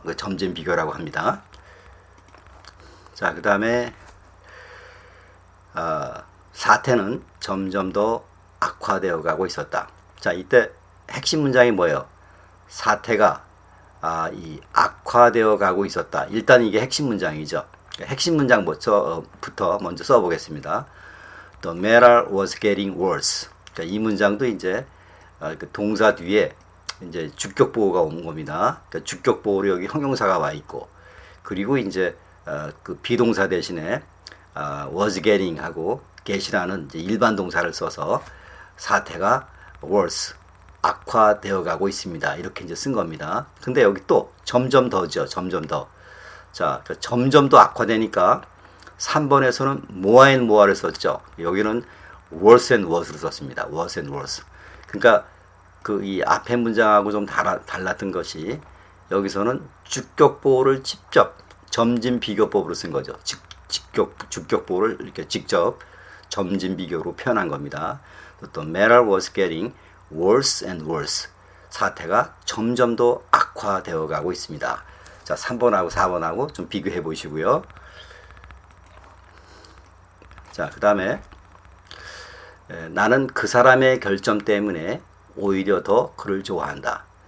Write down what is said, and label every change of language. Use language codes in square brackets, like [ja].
[ko] 그 점진 비교라고 합니다. 자, 그다음에 사태는 점점 더 악화되어 가고 있었다. 자, 이때 핵심 문장이 뭐예요? 사태가 이 악화되어 가고 있었다. 일단 이게 핵심 문장이죠. 핵심 문장부터 먼저 써보겠습니다. [en] The matter was getting worse. [ko] 그러니까 이 문장도 이제 그 동사 뒤에 이제 주격 보호가 온 겁니다. 그러니까 주격 보호로 여기 형용사가 와 있고, 그리고 이제 그 비동사 대신에 [en] was getting [ko] 하고 get이라는 이제 일반 동사를 써서 사태가 worse, 악화되어 가고 있습니다. 이렇게 이제 쓴 겁니다. 근데 여기 또 점점 더죠. 점점 더. 자, 점점 더 악화되니까 3번에서는 [en] more and more [ko] 를 썼죠. 여기는 [en] worse and worse [ko] 로 썼습니다. [en] worse and worse. [ko] 그러니까 그 이 앞에 문장하고 좀 달랐던 것이 여기서는 주격 보호를 직접 점진 비교법으로 쓴 거죠. 주격 보호를 이렇게 직접 점진 비교로 표현한 겁니다. 또 [en] matter was getting worse and worse. [ko] 사태가 점점 더 악화되어 가고 있습니다. 자, 3번하고 4번하고 좀 비교해 보시고요. 자, 그 다음에 나는 그 사람의 결점 때문에 오히려 더 그를 좋아한다.